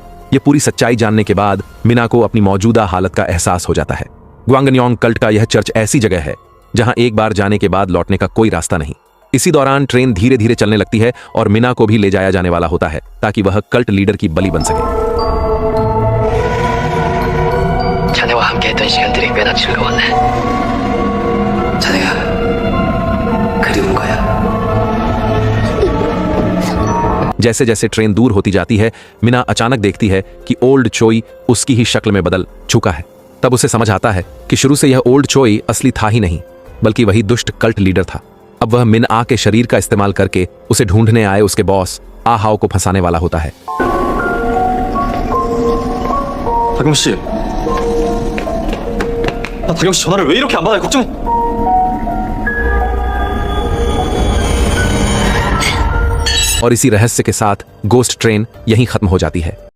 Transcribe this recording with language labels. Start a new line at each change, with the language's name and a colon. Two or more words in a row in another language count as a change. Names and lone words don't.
Hindi: ये पूरी सच्चाई जानने के बाद मीना को अपनी मौजूदा हालत का एहसास हो जाता है। ग्वांगन्योंग कल्ट का यह चर्च ऐसी जगह है जहां एक बार जाने के बाद लौटने का कोई रास्ता नहीं। इसी दौरान ट्रेन धीरे धीरे चलने लगती है और मीना को भी ले जाया जाने वाला होता है ताकि वह कल्ट लीडर की बलि बन सके।
Korean: 자네와 함께했던 시간들이 꽤나 즐거웠네. 자네가 그리운 거야.
Hindi: जैसे जैसे ट्रेन दूर होती जाती है, मिना अचानक देखती है कि ओल्ड चोई उसकी ही शक्ल में बदल चुका है। तब उसे समझ आता है कि शुरू से यह ओल्ड चोई असली था ही नहीं, बल्कि वही दुष्ट कल्ट लीडर था। अब वह मिन आ के शरीर का इस्तेमाल करके उसे ढूंढने आए उसके बॉस आ हाओ को फंसाने वाला होता है।
Korean: 다경 씨. 다경 씨 전화를 왜 이렇게 안 받아요? 걱정.
Hindi: और इसी रहस्य के साथ गोस्ट ट्रेन यहीं खत्म हो जाती है।